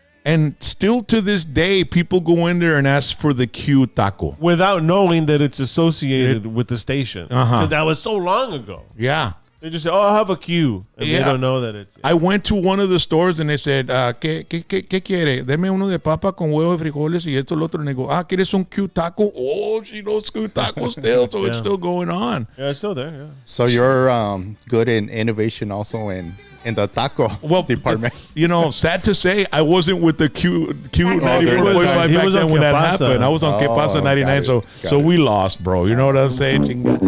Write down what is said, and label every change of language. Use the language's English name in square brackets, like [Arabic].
[English] And still to this day, people go in there and ask for the Q taco. Without knowing that it's associated with the station. Uh-huh. Because that was so long ago. Yeah. They just say, "Oh, I have a queue," and they don't know that it's. I went to one of the stores and they said, [Spanish] ¿qué quiere? Deme uno de papa con huevo, frijoles y esto, lo otro. [English] And they go, [Spanish] ¿quieres un Q taco? [English] Oh, she knows Q taco still, so it's still going on. Yeah, it's still there. Yeah. So you're good in innovation also in the taco department. Sad to say, I wasn't with the Q 94.5 back then when that happened. I was on Que Pasa 99, so we lost, bro. You know what I'm saying?